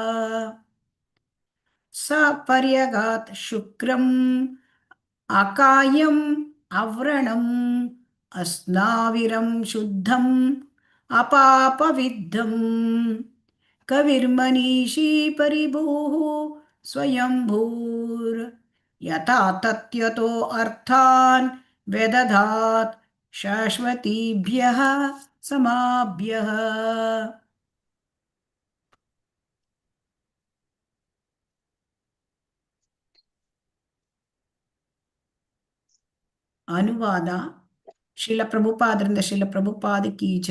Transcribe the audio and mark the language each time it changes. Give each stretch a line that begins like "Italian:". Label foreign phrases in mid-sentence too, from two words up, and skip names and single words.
Sanskrit: ಸ ಪರ್ಯಗಾತ್ ಶುಕ್ರಂ ಅಕಾಯಂ ಅವ್ರಣಂ ಅಸ್ನಾವಿರಂ ಶುದ್ಧಂ ಅಪಾಪವಿದ್ಧಂ ಕವಿರ್ಮನೀಷಿ ಪರಿಭೂಃ ಸ್ವಯಂಭೂರ್ ಯಥಾ ತತ್ಯತೋ ಅರ್ಥಾನ್ ವ್ಯದಧಾತ್ ಶಾಶ್ವತೀಭ್ಯಃ ಸಮಾಭ್ಯಃ.
Kannada: ಅನುವಾದ ಶ್ರೀಲ ಪ್ರಭುಪಾದರಿಂದ ಶ್ರೀಲ ಪ್ರಭುಪಾದ ಕಿ ಜೈ.